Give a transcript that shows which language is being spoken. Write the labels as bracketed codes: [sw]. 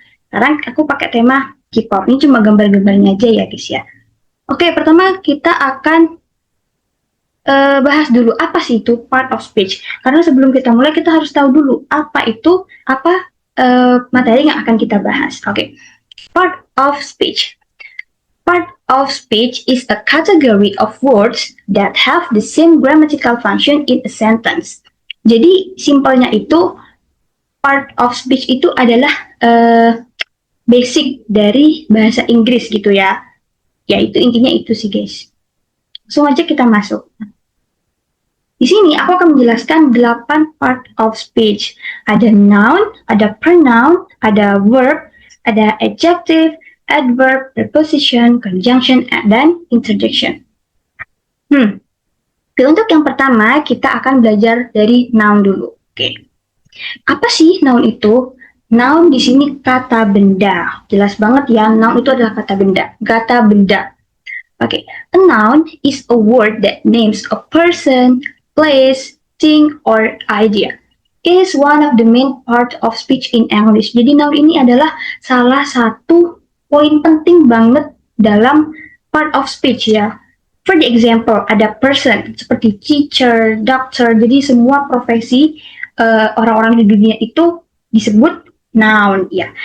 [id] Sekarang aku pakai tema K-pop, ini cuma gambar-gambarnya aja ya guys ya. Oke, pertama kita akan bahas dulu apa sih itu part of speech. Karena sebelum kita mulai kita harus tahu dulu apa itu, apa materi yang akan kita bahas. [en] Oke, part of speech. Part of speech is a category of words that have the same grammatical function in a sentence. [id] Jadi simpelnya itu part of speech itu adalah basic dari bahasa Inggris gitu ya. Ya itu intinya itu sih guys. Langsung aja kita masuk. Di sini aku akan menjelaskan 8 part of speech. Ada noun, ada pronoun, ada verb, ada adjective, adverb, preposition, conjunction, dan interjection. Untuk yang pertama, kita akan belajar dari noun dulu. Oke. Apa sih noun itu? Noun di sini kata benda. Jelas banget ya, noun itu adalah kata benda. Kata benda. [en] Oke, a noun is a word that names a person, place, thing, or idea. It is one of the main part of speech in English. [id] Jadi noun ini adalah salah satu poin penting banget dalam part of speech ya. [en] For the example, ada person seperti teacher, doctor. [id] Jadi semua profesi orang-orang di dunia itu disebut noun ya.